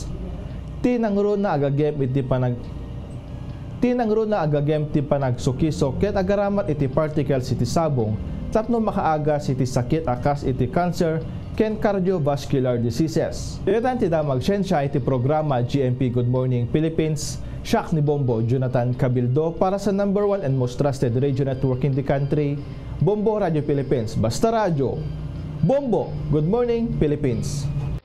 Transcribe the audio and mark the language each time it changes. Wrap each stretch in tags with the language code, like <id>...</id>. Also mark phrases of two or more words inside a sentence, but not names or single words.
<ilo>Tinangro na agagem iti panagsukisok ket agaramat iti particles iti sabong tapno makaagas iti sakit akas iti cancer ken</ilo> <en>cardiovascular diseases.</en> <ilo>Dilitan ti damag siyensya iti programa GMP Good Morning Philippines. Siak ni Bombo Jonathan Cabildo para sa</ilo> <en>#1 and most trusted radio network in the country, Bombo Radio Philippines. Basta Radio. Bombo, Good Morning Philippines.</en>